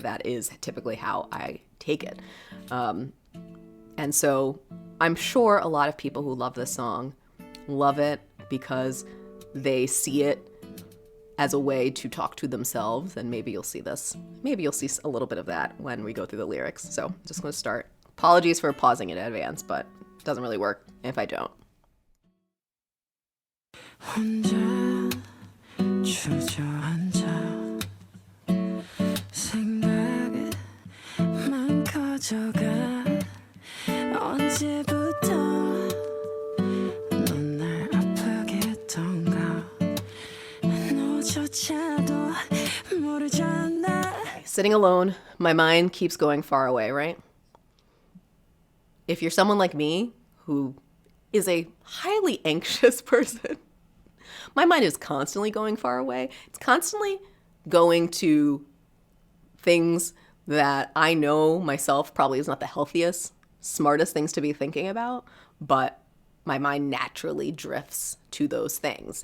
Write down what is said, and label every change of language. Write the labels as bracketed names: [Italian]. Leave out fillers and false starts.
[English] That is typically how I take it. And so I'm sure a lot of people who love this song love it because they see it as a way to talk to themselves. And maybe you'll see this. Maybe you'll see a little bit of that when we go through the lyrics. So I'm just going to start. Apologies for pausing in advance, but it doesn't really work if I don't. [Korean] 혼자 주저앉아 생각만 커져가 언제부터 넌 날 아프게 했던가 너조차도 모르잖아. [English] Sitting alone, my mind keeps going far away, right? If you're someone like me who is a highly anxious person, my mind is constantly going far away. It's constantly going to things that I know myself probably is not the healthiest, smartest things to be thinking about, but my mind naturally drifts to those things.